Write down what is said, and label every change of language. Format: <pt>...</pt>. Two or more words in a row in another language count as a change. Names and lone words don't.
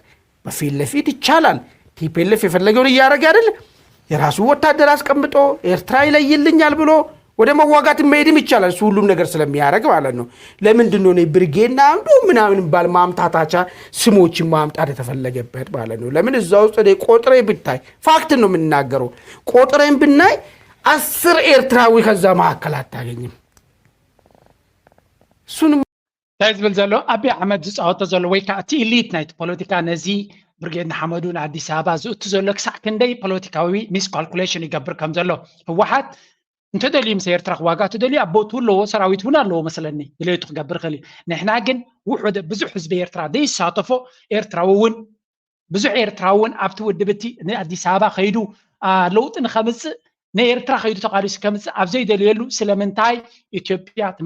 <am>በፊት ለፊት ይቻላል ቲፒኤልኤፍ የፈለገውን ያደረገ አይደል የራሱ ወታደር አስቀምጦ ኤርትራ ይለይልኛል ብሎ ወደ መዋጋት መሄድም ይቻላል እሱ ሁሉም ነገር ስለሚያደርግ ማለት ነው ለምንድነው ነው ብርጌና አንዱ ምናምን ባል ማምታታቻ ስሞች ማምጣት የተፈለገበት ማለት ነው ለምን እዛው ውስጥ ቆጥሬ ብታይ ፋክት ነው የምናገረው ቆጥሬን ብናይ 10 ኤርትራዊ ከዛ ማዕከል አታገኝም እሱን</am> <ti>ታይዝብል ዘሎ አቢ አሕመድ ዝፃወተ ዘሎ ወይ ከዓ እቲ ኢሊት ናይት ፖለቲካ ነዚ ብርጌድ ንሓመዱን ኣዲስ ኣበባ ዝእቱ ዘሎ ክሳዕ ክንደይ ፖለቲካዊ</ti> <en>mis calculation</en> <ti>ይገብር ከም ዘሎ ህወሓት እንተደልዩ ምስ ኤርትራ ክዋጋ ተደልዩ ኣቦቱ ኣለዎ ሰራዊት እውን ኣለዎ መስለኒ ድሌቱ ክገብር ክእል ንሕና ግን ውሑድ ብዙሕ ህዝቢ ኤርትራ ዘይሳተፎ ኤርትራዊ እውን ብዙሕ ኤርትራዊ እውን ኣብቲ ውድብቲ ንኣዲስ ኣበባ ከይዱ ለውጢ ንኸምፅእ ንኤርትራ ከይዱ ተቃሊሱ ከምፅእ ኣብ ዘይደልየሉ ስለምንታይ ኢትዮጵያ እቲ</ti>